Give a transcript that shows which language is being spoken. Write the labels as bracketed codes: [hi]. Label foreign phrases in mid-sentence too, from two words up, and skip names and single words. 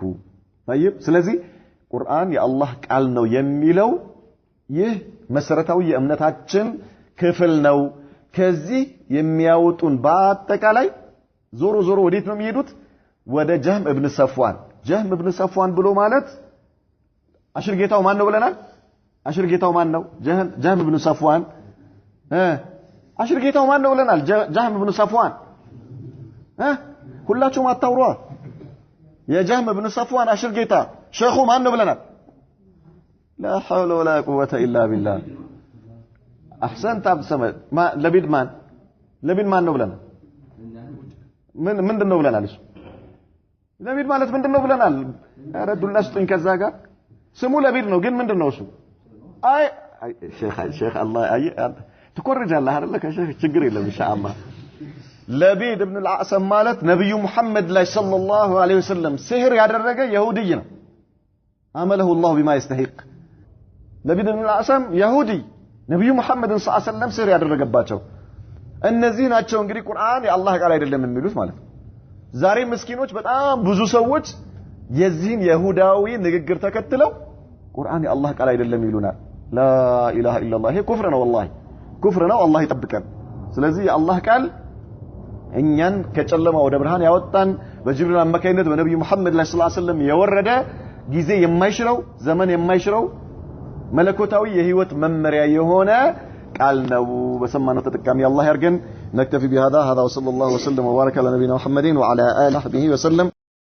[am] طيب ስለዚህ ቁርአን የአላህ ቃል ነው የሚለው ይህ መሰረታዊ የእምነታችን ክፍል ነው ከዚህ የሚያወጡን በአጠቃላይ ዞሮ ዞሮ ወዴት ነው የሚሄዱት ወደ ጀህም ኢብኑ ሰፍዋን ብሎ ማለት አሽርጌታው ማን ነው ብለናል አሽርጌታው ማን ነው ጀህም ኢብኑ ሰፍዋን አሽርጌታው ማን ነው ብለናል ጀህም ኢብኑ ሰፍዋን ሁላችሁም አታውሩ የጀህም ኢብኑ ሰፍዋን አሽርጌታ ሼኹ ማን ነው ብለናል [ar] لا حول ولا قوة إلا بالله أحسنت عبد الصمد ما لبيد [am] ማን ነው ብለናል ምንድነው ብለናል እሱ ለቢድ ማለት ምንድነው ብለናል ኧረ ዱላ ስጡኝ ከዛ ጋር ስሙ ለቢድ ነው ግን ምንድነው እሱ አይ ሼኽ አላህ አይ ትኮርጃለህ አይደለ ከሸህ ችግር የለም ኢንሻአላህ ለቢድ ኢብኑ አልዓሰም ማለት ነብዩ መሐመድ ላይ [ar] صلى الله عليه وسلم [am] ሲህር ያደረገ ይሁዲይ ነው [ar] عامله الله بما يستحق [am] ለቢድ ኢብኑ አልዓሰም ይሁዲ ነብዩ መሐመድን [ar] صلى الله عليه وسلم [am] ሲህር ያደረገባቸው እነዚህ ናቸው እንግዲህ ቁርአን የአላህ ቃል አይደለም የሚሉት ማለት ነው ዛሬ ምስኪኖች በጣም ብዙ ሰዎች የዚህን ይሁዳዊ ንግግር ተከትለው ቁርአን የአላህ ቃል አይደለም ይሉናል [ar] لا إله إلا الله [am] ይሄ ኩፍር ነው والله ኩፍር ነው አላህ ይጠብቀን ስለዚህ የአላህ ቃል እኛን ከጨለማ ወደ ብርሃን ያወጣን በጅብሪል አማካይነት በነብዩ መሐመድ ላይ [ar] صلى الله عليه وسلم [am] የወረደ ጊዜ የማይሽረው ዘመን የማይሽረው መለኮታዊ የህይወት መመሪያ የሆነ ቃል ነው በሰማነው ተጠቃሚ አላህ ያርገን [ar] نكتفي بهذا وصلى الله وسلم وبارك على نبينا محمد وعلى آله وصحبه وسلم